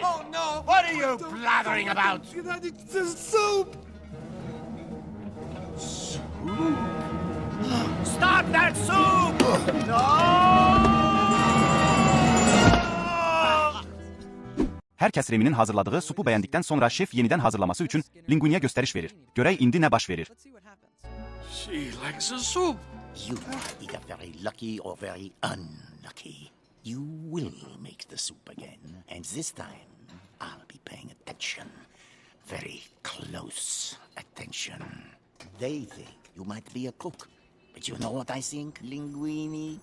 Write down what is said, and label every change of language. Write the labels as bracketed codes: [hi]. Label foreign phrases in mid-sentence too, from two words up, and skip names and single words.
[en] Oh, no! What are you blathering about? The soup! Stop that soup! No! [az] Herkes Reminin hazırladığı supu bəyəndikdən sonra şef yenidən hazırlaması üçün Linguiniyə göstəriş verir. Görək indi nə baş verir. [en] She likes the soup. You are either very lucky or very unlucky. You will make the soup again, and this time I'll be paying attention. Very close attention. They think you might be a cook, but you know what I think, Linguini?